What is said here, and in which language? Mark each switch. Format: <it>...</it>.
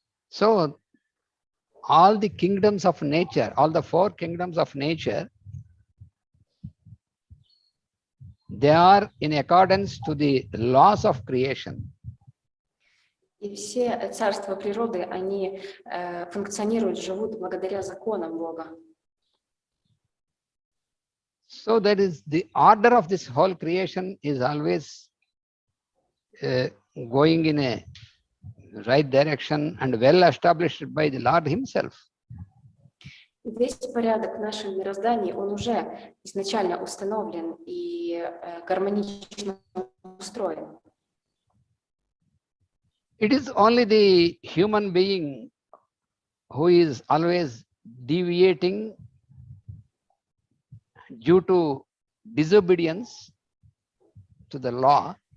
<en>So all the kingdoms of nature, all the four kingdoms of nature, they are in accordance to the laws of creation.</en> <ru>И все царства природы, они функционируют, живут благодаря законам Бога.</ru> <en>So that is the order of this whole creation is always going in a right direction and well established by the Lord himself.</en> <ru>Весь порядок в нашем мироздании, он уже изначально установлен и гармонично устроен.</ru> <en>It is only the human being who is always deviating due to disobedience to the law.</en>